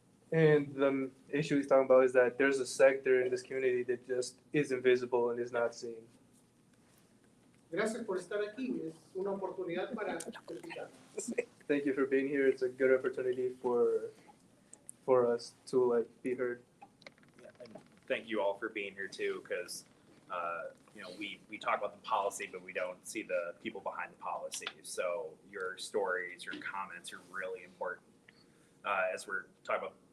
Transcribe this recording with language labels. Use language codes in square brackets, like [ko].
[en] And the issue he's talking about is that there's a sector in this community that just is invisible and is not seen. [es] Gracias por estar aquí. Es una oportunidad para escuchar. [en] Thank you for being here. It's a good opportunity for us to be heard. Yeah, and thank you all for being here too, because we talk about the policy, but we don't see the people behind the policy. So your stories, your comments are really important as we're talking about